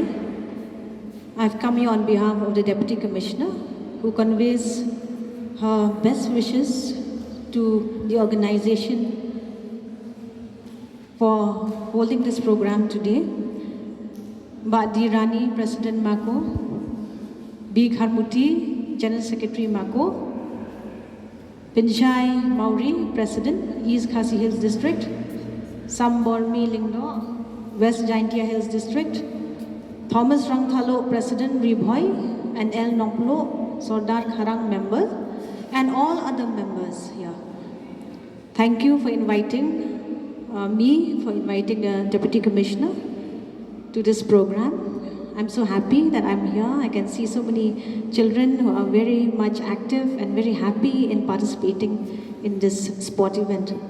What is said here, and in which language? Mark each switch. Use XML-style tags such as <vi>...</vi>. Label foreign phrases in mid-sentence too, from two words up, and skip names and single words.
<en>I've come here on behalf of the Deputy Commissioner who conveys her best wishes to the organization for holding this program today. Badi Rani, President M.A.KO, B. Kharmuti, General Secretary M.A.KO, Pinchai Mauri, President, East Khasi Hills District, Sambormi Lingdo, West Jaintia Hills District, Thomas Rangthalo, President, Ribhoi, and L. Nongplo, Sordar Kharang member, and all other members here. Thank you for inviting for inviting the Deputy Commissioner to this program. I'm so happy that I'm here. I can see so many children who are very much active and very happy in participating in this sport event.</en>